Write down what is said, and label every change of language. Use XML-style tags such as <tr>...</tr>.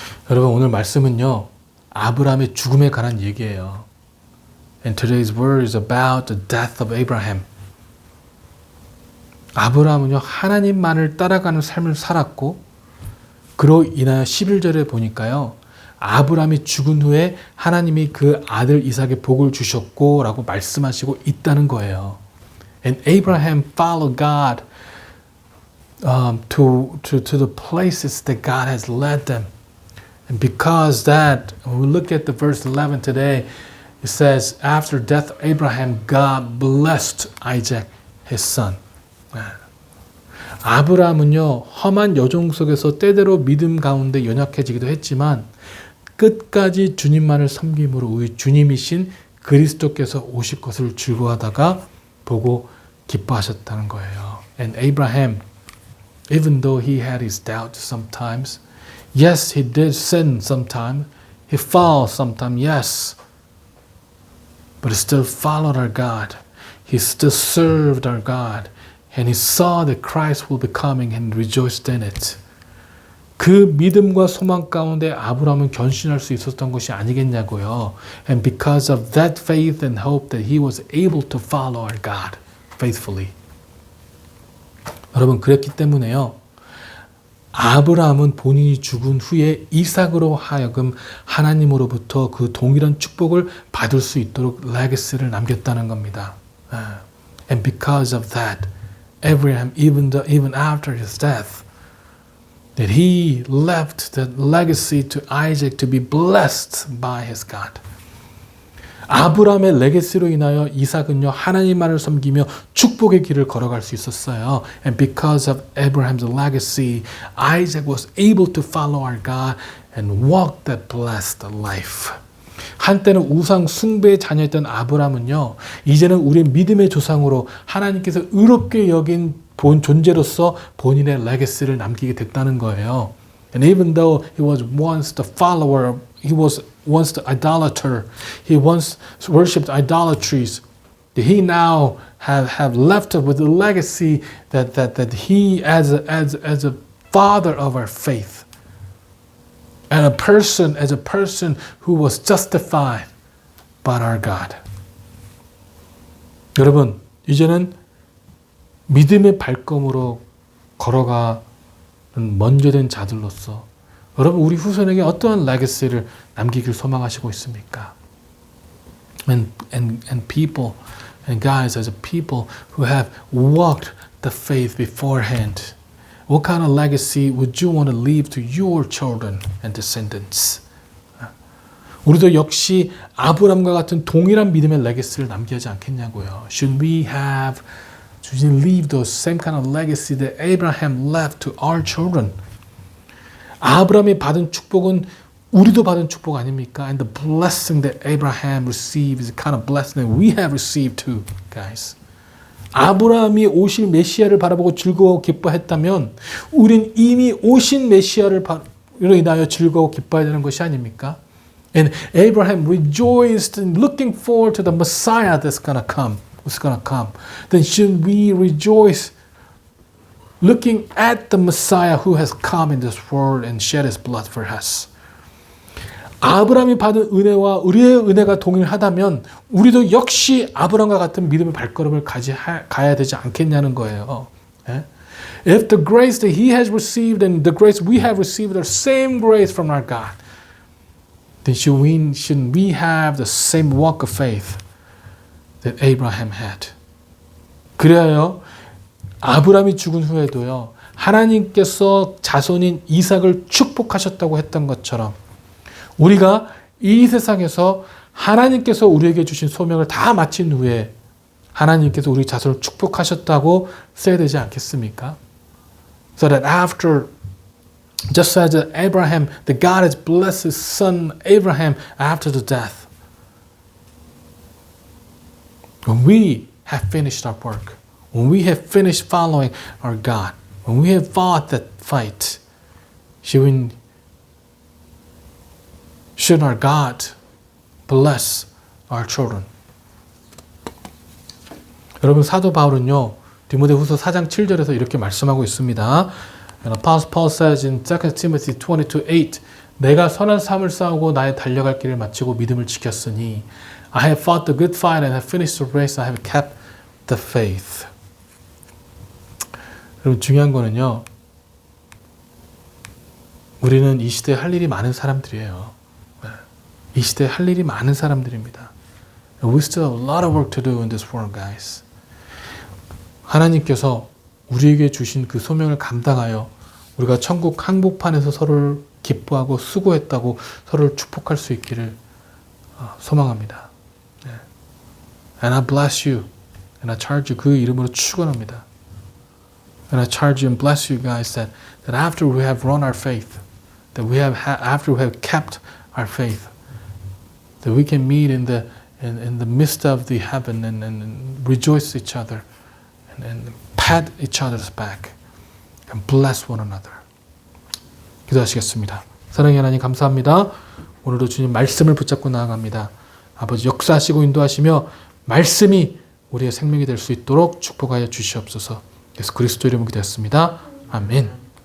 <ko>여러분, 오늘 말씀은요, 아브라함의 죽음에 관한 얘기예요.</ko> <en>And today's word is about the death of Abraham.</en> <ko>아브라함은요, 하나님만을 따라가는 삶을 살았고, 그로 인하여 11절에 보니까요, 아브라함이 죽은 후에 하나님이 그 아들 이삭의 복을 주셨고 라고 말씀하시고 있다는 거예요.</ko> <en>And Abraham followed God to the places that God has led them. And because that, when we look at the verse 11 today, it says, after death of Abraham, God blessed Isaac, his son.</en> <ko>아브라함은요, 험한 여정 속에서 때때로 믿음 가운데 연약해지기도 했지만 끝까지 주님만을 섬김으로 우리 주님이신 그리스도께서 오실 것을 즐거워하다가 보고 기뻐하셨다는 거예요.</ko> <en>And Abraham, even though he had his doubts sometimes, yes, he did sin sometimes, he falls sometimes, yes, but he still followed our God. He still served our God. And he saw that Christ will be coming and rejoiced in it.</en> <ko>그 믿음과 소망 가운데 아브라함은 견신할 수 있었던 것이 아니겠냐고요.</ko> <en>And because of that faith and hope that he was able to follow our God faithfully.</en> <ko>여러분 그랬기 때문에요. 아브라함은 본인이 죽은 후에 이삭으로 하여금 하나님으로부터 그 동일한 축복을 받을 수 있도록 레거시를 남겼다는 겁니다.</ko> <en>And because of that, Abraham, even after his death, that he left the legacy to Isaac to be blessed by his God.</en> <ko>아브라함의 레게시로 인하여 이삭은요 하나님만을 섬기며 축복의 길을 걸어갈 수 있었어요.</ko> <en>And because of Abraham's legacy, Isaac was able to follow our God and walk that blessed life.</en> <ko>한때는 우상 숭배의 자녀였던 아브라함은요 이제는 우리의 믿음의 조상으로 하나님께서 의롭게 여긴 존재로서 본인의 레게시를 남기게 됐다는 거예요.</ko> <en>And even though he was once the follower, he was once the idolater, he once worshipped idolatries, he now have left with a legacy that he as a father of our faith, and as a person who was justified by our God.</en> <ko>여러분, 이제는 믿음의 발걸음으로 걸어가는 먼저 된 자들로서 여러분 우리 후손에게 어떠한 레거시를 남기길 소망하시고 있습니까?</ko> <en>And people and guys as a people who have walked the faith beforehand, what kind of legacy would you want to leave to your children and descendants?</en> <ko>우리도 역시 아브람과 같은 동일한 믿음의 레거시를 남겨야 하지 않겠냐고요.</ko> <en>Should we leave those same kind of legacy that Abraham left to our children?</en> <ko>아브라함이 받은 축복은 우리도 받은 축복 아닙니까?</ko> <en>And the blessing that Abraham received is the kind of blessing that we have received too, guys.</en> <ko>아브라함이 오실 메시아를 바라보고 즐거워 기뻐했다면 우린 이미 오신 메시아를 인하여 즐거워 기뻐해야 되는 것이 아닙니까?</ko> <en>And Abraham rejoiced in looking forward to the Messiah that's going to come. Then should we rejoice looking at the Messiah who has come in this world and shed his blood for us?</en> <ko>아브라함이 받은 은혜와 우리의 은혜가 동일하다면 우리도 역시 아브라함과 같은 믿음의 발걸음을 가야 되지 않겠냐는 거예요.</ko> <en>If the grace that he has received and the grace we have received are same grace from our God, then shouldn't we have the same walk of faith that Abraham had?</en> <ko>그래요. 아브라함이 죽은 후에도요. 하나님께서 자손인 이삭을 축복하셨다고 했던 것처럼 우리가 이 세상에서 하나님께서 우리에게 주신 소명을 다 마친 후에 하나님께서 우리 자손을 축복하셨다고 써야 되지 않겠습니까?</ko> <en>So that after, just as Abraham, that God has blessed his son Abraham after the death. When we have finished our work, when we have finished following our God, when we have fought that fight, should our God bless our children?</en> <ko>여러분 사도 바울은요 디모데후서 4장 7절에서 이렇게 말씀하고 있습니다.</ko> <en>And Apostle Paul says in 2 Timothy 22:8,</en> <ko>내가 선한 삶을 싸우고 나의 달려갈 길을 마치고 믿음을 지켰으니</ko> <en>I have fought the good fight and have finished the race. I have kept the faith.</en> <ko>여러분 중요한 거는요. 우리는 이 시대에 할 일이 많은 사람들이에요. 이 시대에 할 일이 많은 사람들입니다.</ko> <en>We still have a lot of work to do in this world, guys.</en> <ko>하나님께서 우리에게 주신 그 소명을 감당하여 우리가 천국 항복판에서 서로를 기뻐하고 수고했다고 서로를 축복할 수 있기를 소망합니다.</ko> <en>And I bless you. And I charge you.</en> <ko>그 이름으로 축원합니다.</ko> <en>And I charge you and bless you guys that after we have run our faith, that we have after we have kept our faith, that we can meet in the midst of the heaven and rejoice each other and pat each other's back and bless one another.</en> <ko>기도하시겠습니다. 사랑의 하나님 감사합니다. 오늘도 주님 말씀을 붙잡고 나아갑니다. 아버지 역사하시고 인도하시며 말씀이 우리의 생명이 될 수 있도록 축복하여 주시옵소서. 예수 그리스도 이름으로 기도했습니다. 아멘.</ko>